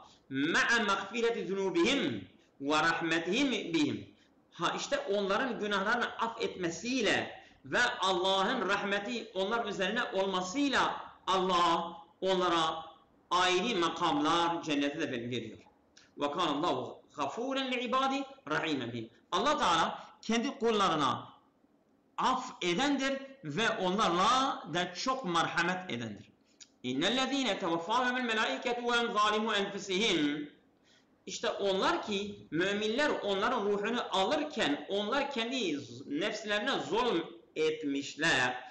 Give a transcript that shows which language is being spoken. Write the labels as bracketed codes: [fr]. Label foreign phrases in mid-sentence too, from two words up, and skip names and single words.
[ar] مع مغفرة ذنوبهم و رحمتهم بهم. [tr] İşte onların günahlarını affetmesiyle ve Allah'ın rahmeti onlar üzerine olmasıyla Allah onlara ayrı makamlar cennete de veriyor. [ar] و كان الله غَفُورًا لِعِبَادِ رَحِيمًا بِهِمْ. [tr] Allah Teala kendi kullarına af edendir ve onlarla da çok merhamet edendir. [ar] إن الذين توفاهم الملائكة وهم ظالمي أنفسهم. [tr] İşte onlar ki müminler onların ruhunu alırken onlar kendi nefslerine zulm etmişler.